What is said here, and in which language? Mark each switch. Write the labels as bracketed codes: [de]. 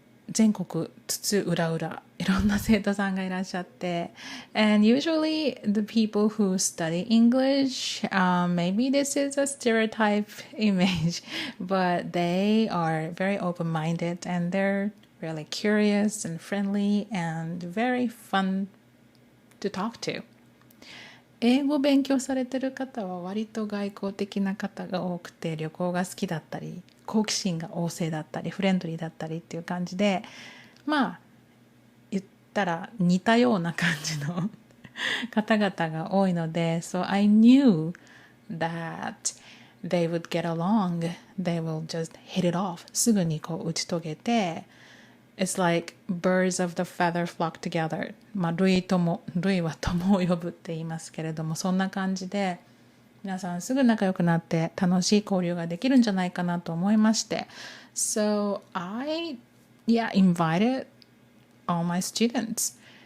[ja] 全国津々浦々いろんな生徒さんがいらっしゃって [en] and usually the people who study English maybe this is a stereotype image but they are very open-minded and they're really curious and friendly and very fun to talk to [ja] 英語を勉強されてる方は割と外交的な方が多くて旅行が好きだったり好奇心が旺盛だったりフレンドリーだったりっていう感じでまあ言ったら似たような感じの方々が多いので、 [en] so I knew that they would get along. They will just hit it off. [ja] すぐにこう打ち解けて、 [en] It's like birds of the feather flock together. [ja] まあ、類は友を呼ぶって言いますけれども、そんな感じで、皆さんすぐ仲良くなって楽しい交流ができるんじゃないかなと思いまして。 [en] So I, invited all my students.